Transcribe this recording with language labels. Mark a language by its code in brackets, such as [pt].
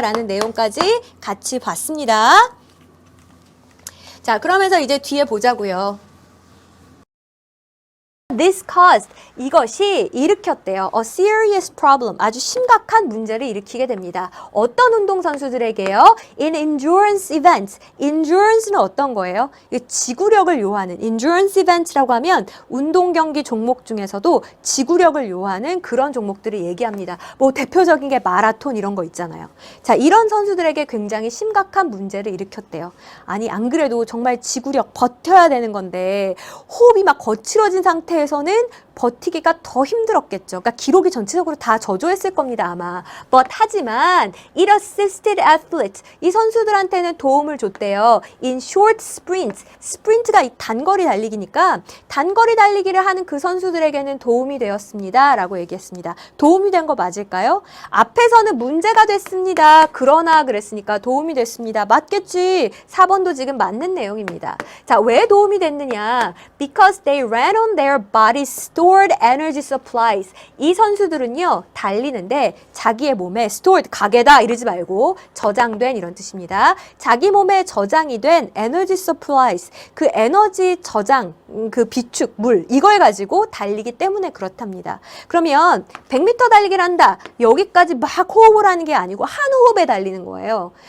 [ko] 라는 내용까지 같이 봤습니다. 자, 그러면서 이제 뒤에 보자고요. [en] This caused, [ko] 이것이 일으켰대요. [en] A serious problem, [ko] 아주 심각한 문제를 일으키게 됩니다. 어떤 운동선수들에게요? [en] In endurance events, endurance는 [ko] 어떤 거예요? 지구력을 요하는, endurance events라고 하면 운동 경기 종목 중에서도 지구력을 요하는 그런 종목들을 얘기합니다. 뭐 대표적인 게 마라톤 이런 거 있잖아요. 자, 이런 선수들에게 굉장히 심각한 문제를 일으켰대요. 아니, 안 그래도 정말 지구력 버텨야 되는 건데 호흡이 막 거칠어진 상태에서는 버티기가 더 힘들었겠죠. 그러니까 기록이 전체적으로 다 저조했을 겁니다, 아마. 하지만 [en] it assisted athletes, [ko] 이 선수들한테는 도움을 줬대요. [en] In short sprints, [ko] 스프린트가 이 단거리 달리기니까 단거리 달리기를 하는 그 선수들에게는 도움이 되었습니다. 라고 얘기했습니다. 도움이 된 거 맞을까요? 앞에서는 문제가 됐습니다. 그러나 그랬으니까 도움이 됐습니다. 맞겠지. 4번도 지금 맞는 내용입니다. 자, 왜 도움이 됐느냐? [en] Because they ran on their body's stored energy supplies. [ko] 이 선수들은요, 달리는데 자기의 몸에 stored, 가게다 이러지 말고 저장된 이런 뜻입니다. 자기 몸에 저장이 된 energy supplies, 그 에너지 저장, 그 비축, 물, 이걸 가지고 달리기 때문에 그렇답니다. 그러면 100m 달리기를 한다. 여기까지 막 호흡을 하는 게 아니고 한 호흡에 달리는 거예요.